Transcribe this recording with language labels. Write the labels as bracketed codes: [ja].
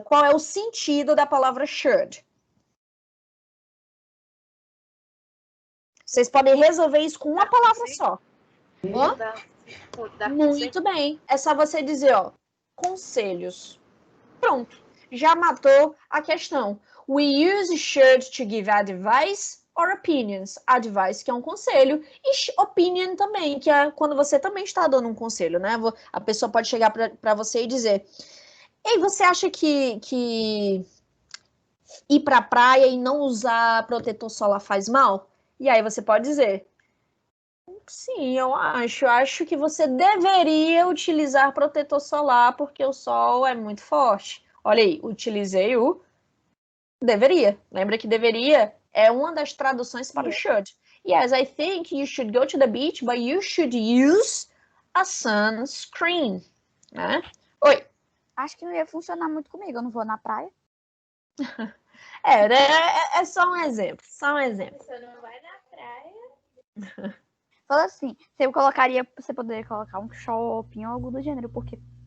[pt] Qual é o sentido da palavra should? Vocês podem resolver isso com uma palavra só. Muito bem. É só você dizer, ó, conselhos. Pronto. Já matou a questão. [en] We use should to give advice or opinions. [pt] Advice, que é um conselho, e opinion também, que é quando você também está dando um conselho, né? A pessoa pode chegar para você e dizer: ei, você acha que ir para a praia e não usar protetor solar faz mal? E aí você pode dizer: sim, eu acho que você deveria utilizar protetor solar porque o sol é muito forte. Olha aí, utilizei o deveria. Lembra que deveria é uma das traduções para o should. [en] Yes, I think you should go to the beach, but you should use a sunscreen. [pt] Né? Oi. Acho que não ia funcionar muito comigo, eu não vou na praia. É só um exemplo, Você não vai na praia? Fala assim, você poderia colocar um shopping ou algo do gênero, porque...